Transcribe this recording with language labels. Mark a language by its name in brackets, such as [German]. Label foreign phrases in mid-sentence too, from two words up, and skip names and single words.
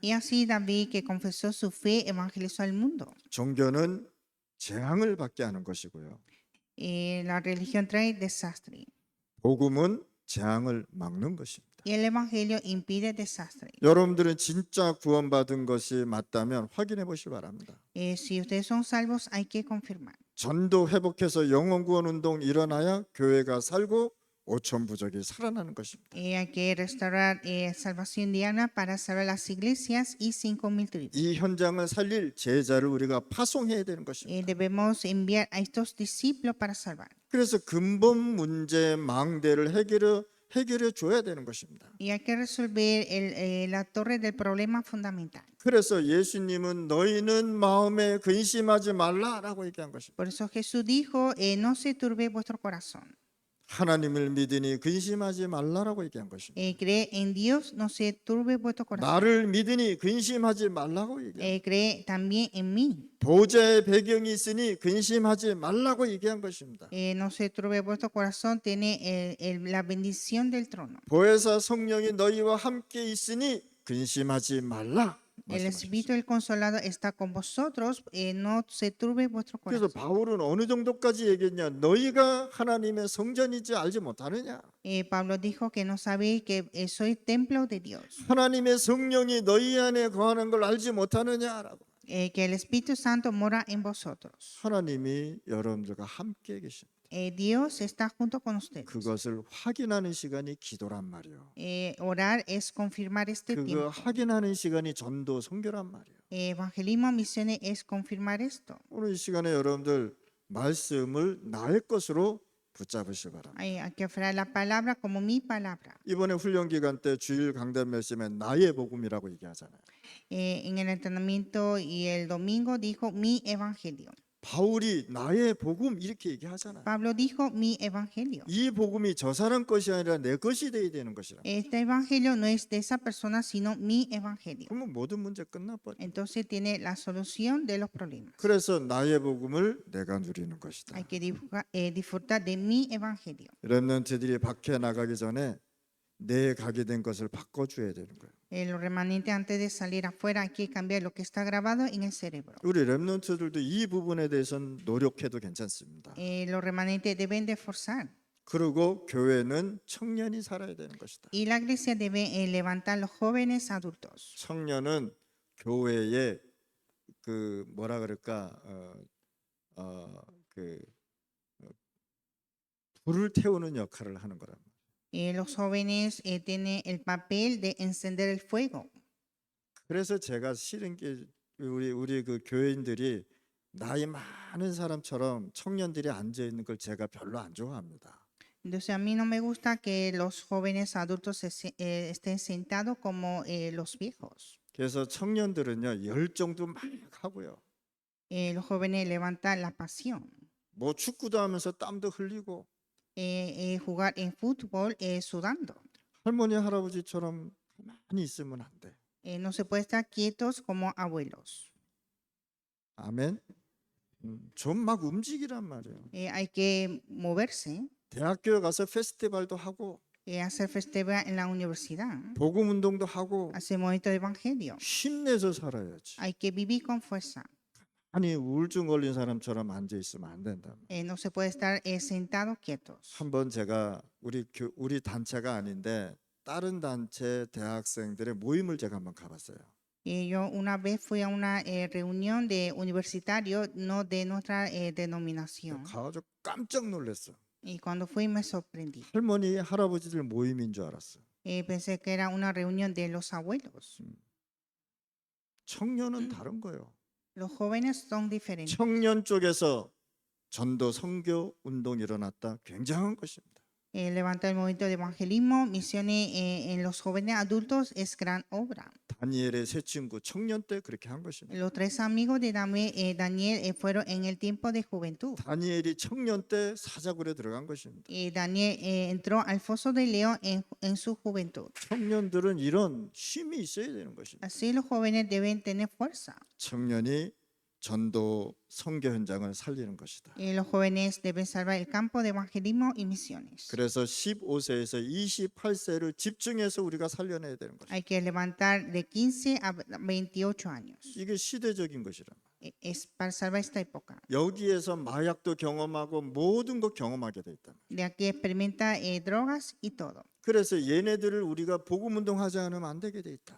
[Spanish] Y así David, que confesó su fe, evangelizó al mundo. [Korean] 종교는 재앙을 받게 하는 것이고요. [Spanish] La religión trae desastre. [Korean] 복음은 재앙을 막는 것입니다. [Spanish] Y el evangelio impide desastre. [Korean] 여러분들은 진짜 구원받은 것이 맞다면 확인해 보시기 바랍니다. [Spanish] Si ustedes son salvos, hay que confirmar. [Korean] 전도 회복해서 영원 구원 운동 일어나야 교회가 살고 오천 부족이 살아나는 것입니다. [Spanish] Hay que restaurar salvación diana para salvar las iglesias y 5,000 tribus. [Korean] 이 현장을 살릴 제자를 우리가 파송해야 되는 것입니다. [Spanish] Debemos enviar a estos discípulos para salvar. [Korean] 그래서 근본 문제 망대를 해결해 해결해 줘야 되는 것입니다. [Spanish] Y hay que resolver la torre del problema fundamental. [Korean] 그래서 예수님은 너희는 마음에 근심하지 말라라고 얘기한 것입니다. [Spanish] Por eso Jesús dijo, no se turbe vuestro corazón. [Korean] 하나님을 믿으니 근심하지 말라라고 얘기한 것입니다. [Spanish] Cree en Dios, no se turbe vuestro corazón. [Korean] 나를 믿으니 근심하지 말라고 얘기한 [Spanish] Cree también en mí. [Korean] 보좌의 배경이 있으니 근심하지 말라고 얘기한 것입니다. [Spanish] No se turbe vuestro corazón, tiene la bendición del trono. [Korean] 보혜사 성령이 너희와 함께 있으니 근심하지 말라. [Spanish] El Espíritu del Consolado está con vosotros, no se turbe vuestro [Korean] 그래서 [Spanish] corazón. [Korean] 바울은 어느 정도까지 얘기했냐? 너희가 하나님의 성전이지 알지 못하느냐? [Spanish] Pablo dijo que no sabéis que soy templo de Dios, [Korean] 하나님의 성령이 너희 안에 거하는 걸 알지 못하느냐라고. [Spanish] que el Espíritu Santo mora en vosotros. [Korean] 하나님이 여러분들과 함께 계십니다. [Spanish] Dios está junto con ustedes. [Korean] 그것을 확인하는 시간이 기도란 말이에요. [Spanish] Orar es confirmar este [Korean] 그거 [Spanish] tiempo. [Korean] 확인하는 시간이 전도 선교란 말이에요. [Spanish] Evangelismo, misiones es confirmar esto. [Korean] 오늘 이 시간에 여러분들 말씀을 나의 것으로 붙잡으시기 바랍니다. [Spanish] Hay que aferrar la palabra como mi palabra. [Korean] 이번에 훈련 기간 때 주일 강단 말씀에 나의 복음이라고 얘기하잖아요. [Spanish] En el entrenamiento y el domingo dijo mi evangelio. [Korean] 바울이 나의 복음 이렇게 얘기하잖아요. [Spanish] Pablo dijo mi evangelio. [Korean] 이 복음이 저 사람 것이 아니라 내 것이 돼야 되는 것이라. [Spanish] Este evangelio no es de esa persona, sino mi evangelio. [Korean] 그러면 모든 문제 끝나버려. [Spanish] Entonces tiene la solución de los problemas. [Korean] 그래서 나의 복음을 내가 누리는 것이다. [Spanish] Hay que disfrutar de mi evangelio. [Korean] 렘넌트들이 밖에 나가기 전에 내 가게 된 것을 바꿔줘야 되는 거예요. [Spanish] Los remanentes antes de salir afuera hay que cambiar lo que está grabado en el cerebro. [Korean] 우리 렘넌트들도 이 부분에 대해서는 노력해도 괜찮습니다. [Spanish] Los remanentes deben de forzar. [Korean] 그리고 교회는 청년이 살아야 되는 것이다. [Spanish] Y la iglesia debe levantar los jóvenes adultos. [Korean] 청년은 교회의 그 뭐라 그럴까 불을 태우는 역할을 하는 거랍니다. [Spanish] Los jóvenes tienen el papel de encender el fuego. [Korean] 그래서 제가 싫은 게 우리 그 교인들이 나이 많은 사람처럼 청년들이 앉아 있는 걸 제가 별로 안 좋아합니다. [Spanish] Entonces a mí no me gusta que los jóvenes adultos estén sentados como los viejos. [Korean] 그래서 청년들은요 열정도 막 하고요. [Spanish] Los jóvenes levantan la pasión. [Korean] 뭐 축구도 하면서 땀도 흘리고 [Spanish] Jugar en fútbol sudando. [Korean] 할머니 할아버지처럼 가만히 있으면 안 돼. [Spanish] No se puede estar quietos como abuelos. [Korean] 아멘. 좀 막 움직이란 말이에요. [Spanish] Hay que moverse, [Korean] 대학교에 가서 페스티벌도 하고 [Spanish] hacer festival en la universidad, [Korean] 복음 운동도 하고 [Spanish] hacer movimiento de evangelio. [Korean] 힘내서 살아야지. [Spanish] Hay que vivir con fuerza. [Korean] 아니 우울증 걸린 사람처럼 앉아 있으면 안 된다. [Spanish] No se puede estar sentados quietos. [Korean] 한번 제가 우리 단체가 아닌데 다른 단체 대학생들의 모임을 제가 한번 가봤어요. [Spanish] Yo una vez fui a una reunión de universitarios, no de nuestra denominación. [Korean] 가가지고 깜짝 놀랐어. [Spanish] Y cuando fui me sorprendí. [Korean] 할머니 할아버지들 모임인 줄 알았어. [Spanish] Pensé que era una reunión de los abuelos. [Korean] 청년은 다른 거예요. [Spanish] Los jóvenes son diferentes. [Korean] 청년 쪽에서 전도 선교 운동이 일어났다. 굉장한 것입니다. [Spanish] Levantar el movimiento de evangelismo, misiones en los jóvenes adultos es gran obra. [Korean] 다니엘의 세 친구 청년 때 그렇게 한 것입니다. [Spanish] Los tres amigos de Daniel fueron en el tiempo de juventud. [Korean] 다니엘이 청년 때 사자굴에 들어간 것입니다. [Spanish] Daniel entró al foso de león en su juventud. [Korean] 청년들은 이런 힘이 있어야 되는 것입니다. [Spanish] Así los jóvenes deben tener fuerza. [Korean] 청년이 전도 선교 현장을 살리는 것이다. [Spanish] Los jóvenes deben salvar el campo de evangelismo y misiones. [Korean] 그래서 15세에서 28세를 집중해서 우리가 살려내야 되는 것이다. [Spanish] Hay que levantar de 15 a 28 años. [Korean] 이게 시대적인 것이라. [Spanish] Es para salvar esta época. [Korean] 여기에서 마약도 경험하고 모든 것 경험하게 돼 있다. [Spanish] De aquí experimenta drogas y todo. [Korean] 그래서 얘네들을 우리가 복음 운동하지 않으면 안 되게 돼 있다.